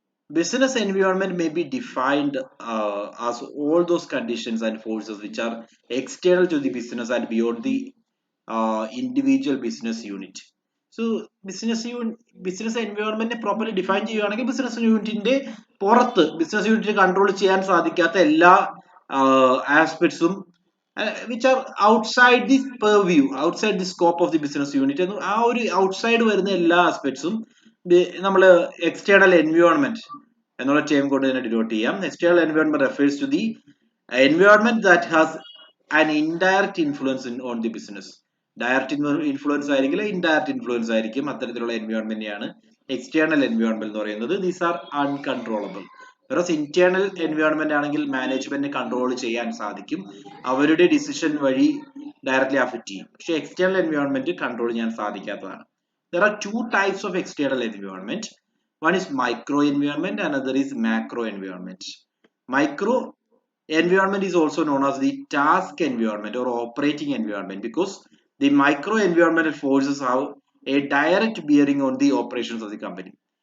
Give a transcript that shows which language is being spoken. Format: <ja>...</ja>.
<en>Business environment may be defined as all those conditions and forces which are external to the business and beyond the individual business unit. So business environment properly define ചെയ്യുകയാണെങ്കിൽ</en> <ml>business യൂണിറ്റിന്റെ പുറത്ത് business യൂണിറ്റിന് control ചെയ്യാൻ സാധിക്കാത്ത എല്ലാ ആസ്പെക്ട്സും</ml> <en>which are outside the purview, outside the scope of the business unit.</en> <ml>ആ ഒരു outside വരുന്ന എല്ലാ ആസ്പെക്ട്സും നമ്മൾ എക്സ്റ്റേണൽ എൻവയോൺമെന്റ് എന്നുള്ള ടേം കൊണ്ട് തന്നെ ഡിനോട്ട് ചെയ്യാം.</ml> <en>External environment refers to the environment that has an indirect influence on the business.</en> <ml>Direct influence ആയിരിക്കില്ല, ഇൻഡയറക്റ്റ് ഇൻഫ്ലുവൻസ് ആയിരിക്കും. അത്തരത്തിലുള്ള എൻവയോൺമെന്റിനെയാണ് എക്സ്റ്റേണൽ എൻവയോൺമെന്റ് എന്ന് പറയുന്നത്.</ml> <en>These are uncontrollable.</en> <ml>വേറെ ഇന്റേണൽ എൻവയോൺമെന്റ് ആണെങ്കിൽ മാനേജ്മെന്റിന് കൺട്രോൾ ചെയ്യാൻ സാധിക്കും, അവരുടെ ഡിസിഷൻ വഴി ഡയറക്ട്ലി അഫക്ട് ചെയ്യും. പക്ഷെ എക്സ്റ്റേണൽ എൻവയോൺമെന്റ് കൺട്രോൾ ചെയ്യാൻ സാധിക്കാത്തതാണ്.</ml> <en>There are two types of external environment. One is micro environment, another is macro environment. Micro environment is also known as the task environment or operating environment because the micro environmental forces have a direct bearing on the operations of the company.</en>